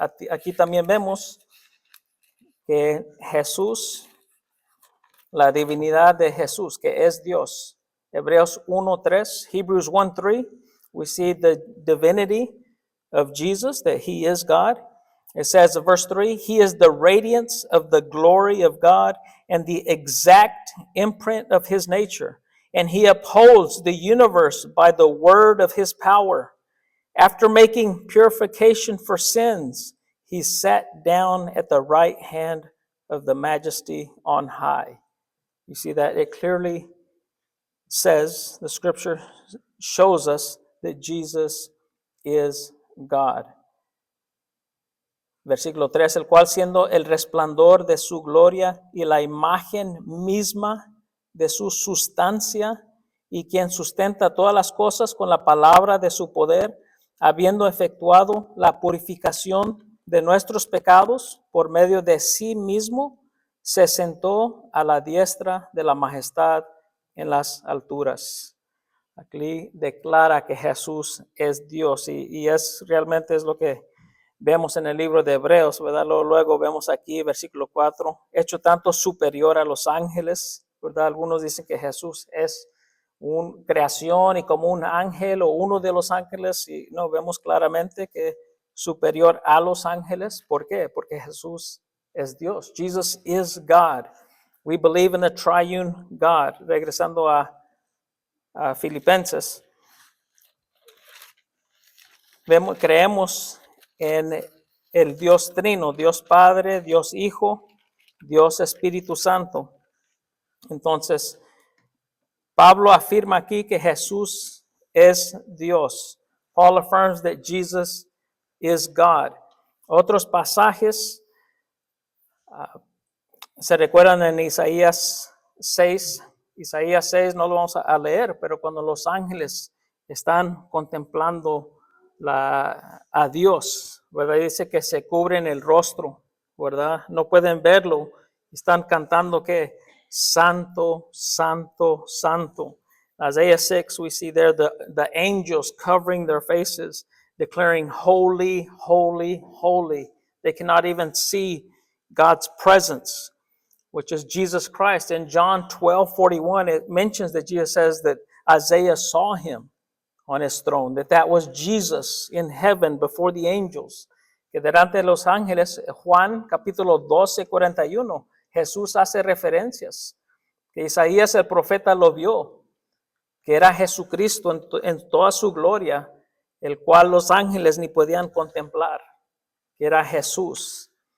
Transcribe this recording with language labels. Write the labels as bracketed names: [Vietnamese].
[Spanish] Aquí también vemos que Jesús, la divinidad de Jesús, que es Dios. [English] Hebreos 1:3, Hebrews 1:3, we see the divinity of Jesus, that he is God. It says in verse 3, he is the radiance of the glory of God and the exact imprint of his nature. And he upholds the universe by the word of his power. After making purification for sins, he sat down at the right hand of the majesty on high. You see that it clearly says, the scripture shows us that Jesus is God. [Spanish] Versículo 3, el cual siendo el resplandor de su gloria y la imagen misma de su sustancia, y quien sustenta todas las cosas con la palabra de su poder, habiendo efectuado la purificación de nuestros pecados por medio de sí mismo, se sentó a la diestra de la majestad en las alturas. Aquí declara que Jesús es Dios y realmente es lo que vemos en el libro de Hebreos, ¿verdad? Luego vemos aquí, versículo 4, hecho tanto superior a los ángeles, ¿verdad? Algunos dicen que Jesús es una creación y como un ángel o uno de los ángeles, y no, vemos claramente que superior a los ángeles. ¿Por qué? Porque Jesús es Dios. [English] Jesus is God. We believe in the triune God. [Spanish] Regresando a Filipenses, creemos en el Dios Trino, Dios Padre, Dios Hijo, Dios Espíritu Santo. Entonces, Pablo afirma aquí que Jesús es Dios. [English] Paul affirms that Jesus is God. [Spanish] Otros pasajes se recuerdan en Isaías 6. Isaías 6 no lo vamos a leer, pero cuando los ángeles están contemplando a Dios, ¿verdad? Dice que se cubren el rostro, ¿verdad? No pueden verlo. Están cantando que Santo, Santo, Santo. [English] Isaiah 6, we see there the angels covering their faces, declaring holy, holy, holy. They cannot even see God's presence, which is Jesus Christ. In John 12:41, it mentions that Jesus says that Isaiah saw him on his throne, that was Jesus in heaven before the angels. [Spanish] Que delante de los ángeles, Juan capítulo 12:41, Jesús hace referencias, que Isaías el profeta lo vio, que era Jesucristo en toda su gloria, el cual los ángeles ni podían contemplar, que era Jesús.